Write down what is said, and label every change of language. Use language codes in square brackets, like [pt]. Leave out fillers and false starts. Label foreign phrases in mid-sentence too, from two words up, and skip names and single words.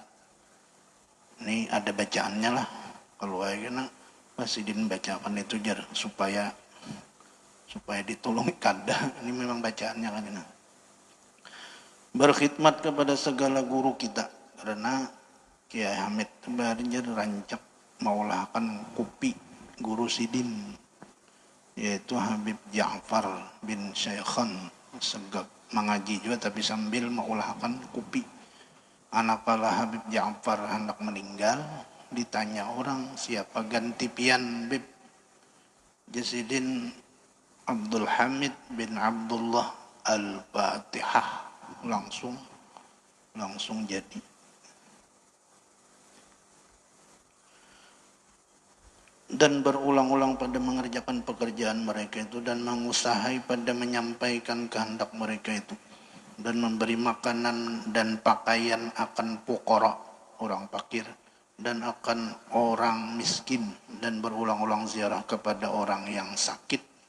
[id] Ini ada bacaannya lah. [bjn] Kalau ayana masih bacakan itu jar supaya ditolong kada. [id] Ini memang bacaannya kan ini. [bjn] Berkhidmat kepada segala guru kita, karena Kiai Hamid kemarin rancak maulahkan kopi guru sidin, yaitu Habib Ja'far bin Syaikhan Segap, mengaji juga tapi sambil maulahkan kopi. Anakala Habib Ja'far hendak meninggal, ditanya orang siapa ganti pian Bib. Jasidin Abdul Hamid bin Abdullah Al-Fatihah, langsung jadi. [ms] Dan berulang-ulang pada mengerjakan pekerjaan mereka itu, dan mengusahai pada menyampaikan kehendak mereka itu, dan memberi makanan dan pakaian akan fuqara, orang fakir, dan akan orang miskin, dan berulang-ulang ziarah kepada orang yang sakit,